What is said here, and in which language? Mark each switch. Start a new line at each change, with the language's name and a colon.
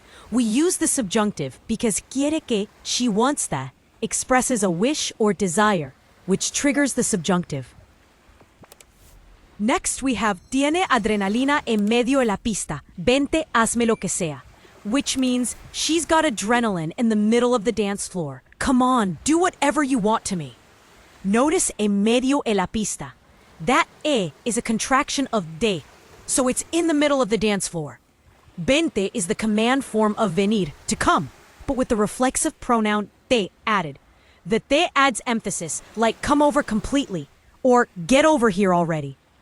English: We use the subjunctive because
Spanish: quiere que,
English: she wants that, expresses a wish or desire, which triggers the subjunctive. Next we have
Spanish: Tiene adrenalina en medio de la pista, vente, hazme lo que sea,
English: which means she's got adrenaline in the middle of the dance floor. Come on, do whatever you want to me. Notice
Spanish: en medio de la pista.
English: That e is a contraction of de, so it's in the middle of the dance floor. Vente is the command form of venir, to come, but with the reflexive pronoun te added. The te adds emphasis, like come over completely, or get over here already.